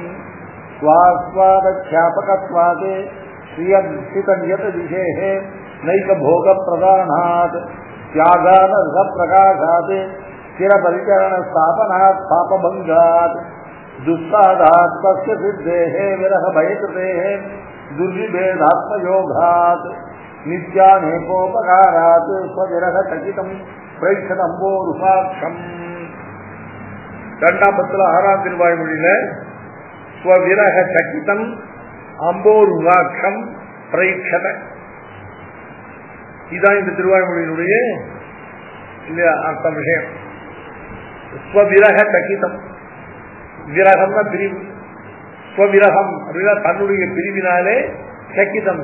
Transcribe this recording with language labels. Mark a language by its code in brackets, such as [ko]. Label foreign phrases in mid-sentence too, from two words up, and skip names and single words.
[sa] स्वास्वादख्यापकत्वात् श्रियन्यतदिशेः नैकभोगप्रदानात् त्यागानर्हप्रकाशात् स्थिरपरिचरणस्थापनात् पापभङ्गात् दुस्सादात् तस्य सिद्धेः विरह भयकृतेः दुर्विभेदात्मयोगात् नित्यानेकोपकारात् स्वविरहचकितं प्रैक्षदम्बोरुपाक्षम्. [ta] இரண்டாம் பத்துல ஆறாம் திருவாய்மொழியில [sa] स्वविरह चकितम् अम्बोरुहाक्षम् प्रैक्षत, [ta] இதான் இந்த திருவாய்மொழியினுடைய அர்த்தம் விஷயம். [sa] स्वविरह चकितम्, [ta] விரகம்னா பிரிவு, ஸ்வவிரகம் அப்படின்னா தன்னுடைய பிரிவினாலே சக்கிதம்.